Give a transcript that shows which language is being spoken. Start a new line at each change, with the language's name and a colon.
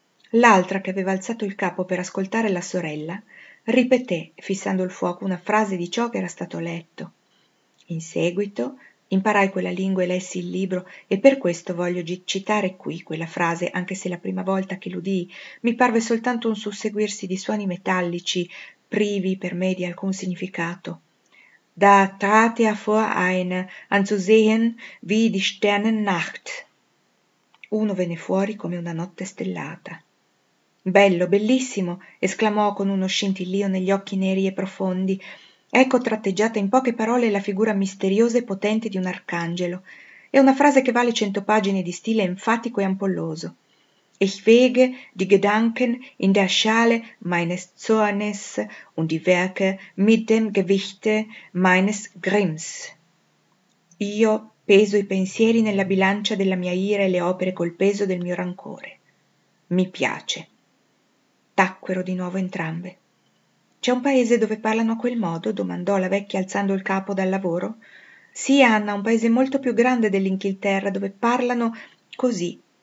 Italian: L'altra, che aveva alzato il capo per ascoltare la sorella, ripeté, fissando il fuoco, una frase di ciò che era stato letto. In seguito imparai quella lingua e lessi il libro, e per questo voglio citare qui quella frase, anche se la prima volta che l'udii mi parve soltanto un susseguirsi di suoni metallici, privi per me di alcun significato.
German: Da trat er vor eine, anzusehen, wie die Sternennacht.
Italian: Uno venne fuori come una notte stellata. Bello, bellissimo, esclamò con uno scintillio negli occhi neri e profondi. Ecco tratteggiata in poche parole la figura misteriosa e potente di un arcangelo. È una frase che vale 100 pagine di stile enfatico e ampolloso.
German: Ich wege die Gedanken in der Schale meines Zornes und die Werke mit dem Gewichte meines Grimms.
Italian: Io peso i pensieri nella bilancia della mia ira e le opere col peso del mio rancore. Mi piace. Tacquero di nuovo entrambe. C'è un paese dove parlano a quel modo? Domandò la vecchia alzando il capo dal lavoro. Sì, Anna, un paese molto più grande dell'Inghilterra, dove parlano così.